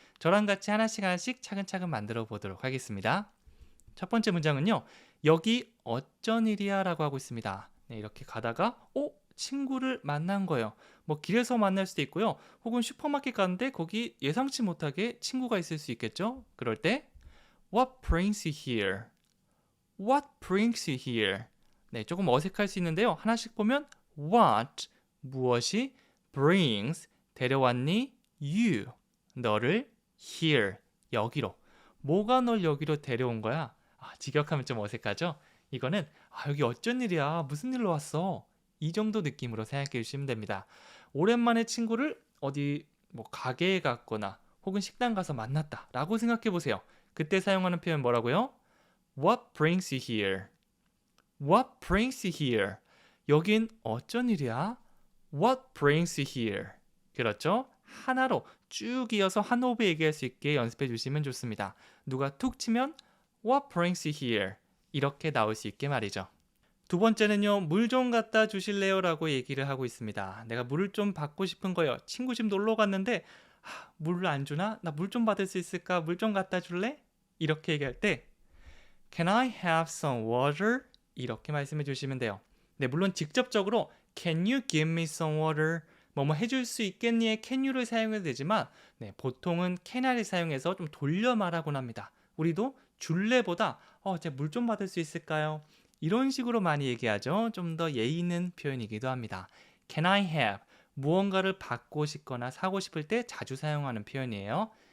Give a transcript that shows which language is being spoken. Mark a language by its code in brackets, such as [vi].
[ko] 저랑 같이 하나씩 차근차근 만들어 보도록 하겠습니다. 첫 번째 문장은요. 여기 어쩐 일이야 라고 하고 있습니다. 네, 이렇게 가다가 친구를 만난 거예요. 뭐 길에서 만날 수도 있고요. 혹은 슈퍼마켓 가는데 거기 예상치 못하게 친구가 있을 수 있겠죠. 그럴 때 [en] What brings you here? What brings you here? [ko] 네, 조금 어색할 수 있는데요. 하나씩 보면 What, 무엇이 brings, 데려왔니? You, 너를 here, 여기로. 뭐가 널 여기로 데려온 거야? 직역하면 좀 어색하죠? 이거는 여기 어쩐 일이야? 무슨 일로 왔어? 이 정도 느낌으로 생각해 주시면 됩니다. 오랜만에 친구를 어디 뭐 가게에 갔거나 혹은 식당 가서 만났다 라고 생각해 보세요. 그때 사용하는 표현 뭐라고요? [en] What brings you here? What brings you here? [ko] 여긴 어쩐 일이야? [en] What brings you here? [ko] 그렇죠? 하나로 쭉 이어서 한 호흡에 얘기할 수 있게 연습해 주시면 좋습니다. 누가 툭 치면 [en] What brings you here? [ko] 이렇게 나올 수 있게 말이죠. 두 번째는요. 물 좀 갖다 주실래요? 라고 얘기를 하고 있습니다. 내가 물을 좀 받고 싶은 거예요. 친구 집 놀러 갔는데 물을 안 주나? 나 물 좀 받을 수 있을까? 물 좀 갖다 줄래? 이렇게 얘기할 때 [en] Can I have some water? [ko] 이렇게 말씀해 주시면 돼요. 네, 물론 직접적으로 [en] Can you give me some water? [ko] 뭐뭐 해줄 수 있겠니에 can you를 사용해도 되지만 네, 보통은 can I를 사용해서 좀 돌려 말하곤 합니다. 우리도 줄래보다 제가 물 좀 받을 수 있을까요? 이런 식으로 많이 얘기하죠. 좀 더 예의 있는 표현이기도 합니다. [en] Can I have? [ko] 무언가를 받고 싶거나 사고 싶을 때 자주 사용하는 표현이에요.